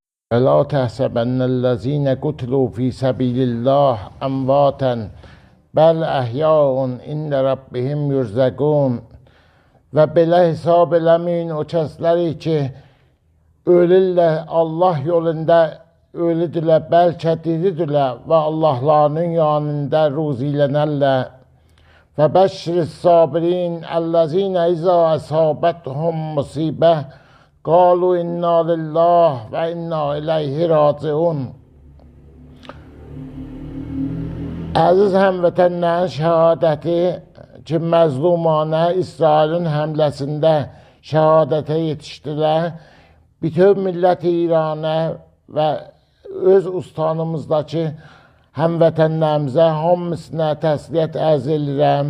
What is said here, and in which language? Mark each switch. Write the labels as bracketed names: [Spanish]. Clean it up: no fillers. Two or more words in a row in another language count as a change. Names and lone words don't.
[Arabic] فلا تحسبن الذين قتلوا في سبيل الله أمواتا بل أحياء عند ربهم يرزقون. [Azerbaijani] Və belə hesab eləməyin o kəsləri ki, ölürlər Allah yolunda ölüdürlər, bəlkə diridirlər və Allahlarının yanında ruzilənərlər. [Arabic] وَبَشِّرِ الصَّابِرِينَ الَّذِينَ إِذَا أَصَابَتْهُمْ مُصِيبَةٌ قَالُوا إِنَّا لِلَّهِ وَإِنَّا إِلَيْهِ رَاجِعُونَ. [Azerbaijani] Əziz həmvətənlərin şəhadəti ki, məzlumanə İsrailin həmləsində şəhadətə yetişdilər. Bütün millət İranə və öz ustanımızdakı həmvətənlərimizə hamısına təsliyyət ərz edirəm.